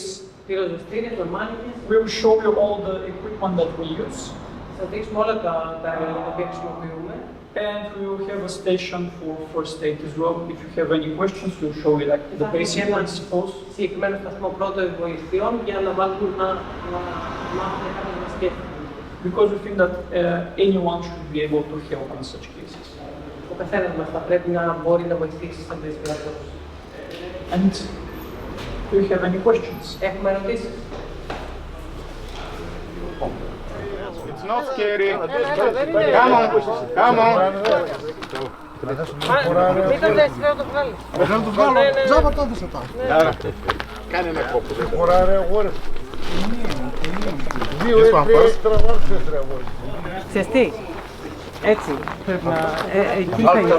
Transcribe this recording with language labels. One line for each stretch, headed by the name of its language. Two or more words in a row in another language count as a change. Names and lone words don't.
Greek: Πυροσβεστήρια, με μάνικες.
English: We will show you all the equipment that we use.
Greek: Θα δείξουμε όλα τα εργαλεία τα οποία χρησιμοποιούμε.
English: And we will have a station for first aid as well. If you have any questions, we'll show you like the basic principles.
Greek: Συγκεκριμένο σταθμό πρώτων βοηθειών για να μάθουν κάποιες βασικές.
English: Because we think that anyone should be able to help in such cases.
Greek: Ο καθένας μας θα πρέπει να μπορεί να βοηθήσει σε αυτές τις περιπτώσεις.
English: And do you have any questions?
Greek: Έχουμε ερωτήσεις?
English: It's not scary. Come on, come on.
Greek: Μην το λες, θέλω να το βγάλεις. Θέλω να το βγάλω. Τζάμπα το έδωσα τώρα. Κάνε ένα κόπο. Χωρά ρε αγόρες. 2-3 τραβάρτες ρε αγόρες. Ξέρεις τι, έτσι πρέπει να... Εκεί θα είναι.